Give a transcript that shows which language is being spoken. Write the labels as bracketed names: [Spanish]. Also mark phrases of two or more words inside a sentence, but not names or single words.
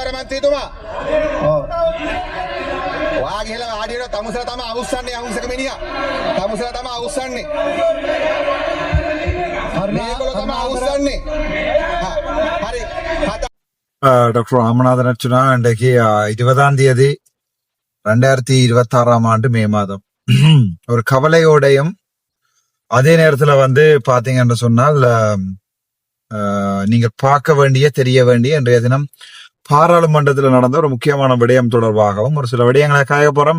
[Sinhala] මන්ත්‍රීතුමා වා ගිහලා ආඩියන තමුසලා තමයි අවුස්සන්නේ අහුසක මිනිහා තමුසලා තමයි අවුස්සන්නේ මේගොල්ලෝ තමයි අවුස්සන්නේ හරි [Tamil] டாக்டர் ராமநாதன் அர்ச்சுனா இன்றைக்கு 20ஆம் தேதி 2026ஆம் ஆண்டு மே மாதம் ஒரு கவலையோடையும் அதே நேரத்துல பாத்தீங்கன்னு சொன்னால் நீங்கள் பார்க்க வேண்டிய தெரிய வேண்டிய இன்றைய தினம் பாராளுமன்றத்தில் நடந்த ஒரு முக்கியமான விடயம் தொடர்பாகவும் ஒரு சில விடயங்களை காய போறோம்.